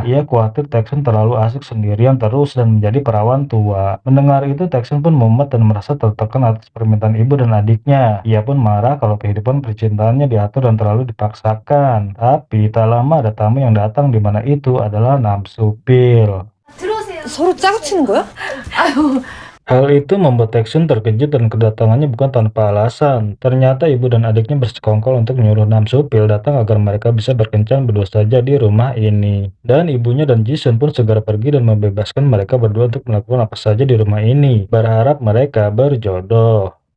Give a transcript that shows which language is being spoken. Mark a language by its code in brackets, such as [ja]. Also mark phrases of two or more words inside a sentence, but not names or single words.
[id] Ia khawatir Taek-soo terlalu asik sendirian terus dan menjadi perawan tua. Mendengar itu Taek-soo pun mumet dan merasa tertekan atas permintaan ibu dan adiknya. Ia pun marah kalau kehidupan percintaannya diatur dan terlalu dipaksakan. Tapi tak lama ada tamu yang datang, di mana itu adalah Nam Soo Pil. [ko] 서로 짜고치는 거야? [id] Hal itu membuat Taek-soo terkejut dan kedatangannya bukan tanpa alasan. Ternyata ibu dan adiknya bersekongkol untuk menyuruh Nam Soo Pil datang agar mereka bisa berkencan berdua saja di rumah ini. Dan ibunya dan Jisun pun segera pergi dan membebaskan mereka berdua untuk melakukan apa saja di rumah ini, berharap mereka berjodoh.